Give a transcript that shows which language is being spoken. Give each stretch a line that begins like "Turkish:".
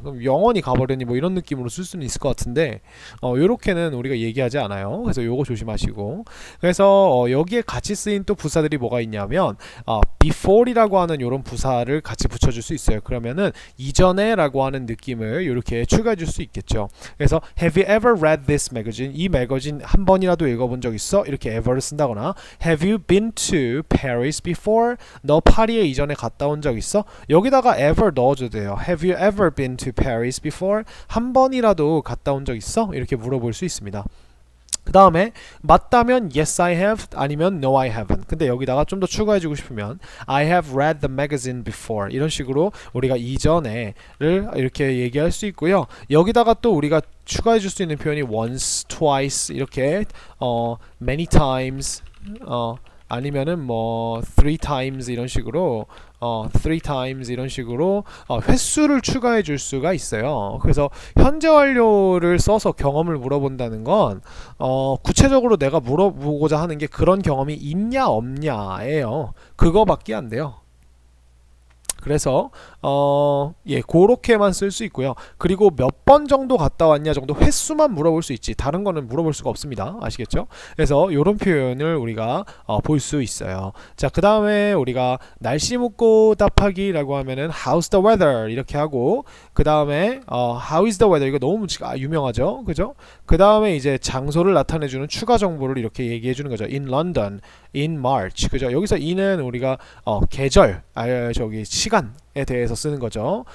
Korean: 그럼 영원히 가버렸니 뭐 이런 느낌으로 쓸 수는 있을 것 같은데, 요렇게는 우리가 얘기하지 않아요. 그래서 요거 조심하시고. 그래서 여기에 같이 쓰인 또 부사들이 뭐가 있냐면 before이라고 하는 요런 부사를 같이 붙여줄 수 있어요. 그러면은 이전에 라고 하는 느낌을 이렇게 추가해 줄 수 있겠죠. 그래서
English: have you ever read this magazine?
Korean: 이 매거진 한 번이라도 읽어본 적 있어? 이렇게 ever를 쓴다거나
English: have you been to Paris before?
Korean: 너 파리에 이전에 갔다 온 적 있어? 여기다가 ever 넣어줘도 돼요.
English: Have you ever been to Paris before?
Korean: 한 번이라도 갔다 온 적 있어? 이렇게 물어볼 수 있습니다. 그 다음에 맞다면
English: yes I have,
Korean: 아니면
English: no I haven't.
Korean: 근데 여기다가 좀 더 추가해주고 싶으면
English: I have read the magazine before,
Korean: 이런 식으로 우리가 이전에를 이렇게 얘기할 수 있고요. 여기다가 또 우리가 추가해줄 수 있는 표현이 once, twice 이렇게 many times 아니면은 뭐 three times 이런 식으로 three times 이런 식으로 횟수를 추가해 줄 수가 있어요. 그래서 현재 완료를 써서 경험을 물어본다는 건 구체적으로 내가 물어보고자 하는 게 그런 경험이 있냐 없냐예요. 그거밖에 안 돼요. 그래서 예, 그렇게만 쓸 수 있고요. 그리고 몇 번 정도 갔다 왔냐 정도 횟수만 물어볼 수 있지 다른 거는 물어볼 수가 없습니다. 아시겠죠? 그래서 이런 표현을 우리가 볼 수 있어요. 자, 그 다음에 우리가 날씨 묻고 답하기라고 하면은
English: how's the weather
Korean: 이렇게 하고 그 다음에
English: how is the weather
Korean: 이거 너무 유명하죠, 그죠? 그 다음에 이제 장소를 나타내주는 추가 정보를 이렇게 얘기해주는 거죠.
English: In London, in March,
Korean: 그죠? 여기서 in은 우리가 계절, 저기 시간에 대해서 쓰는 거죠.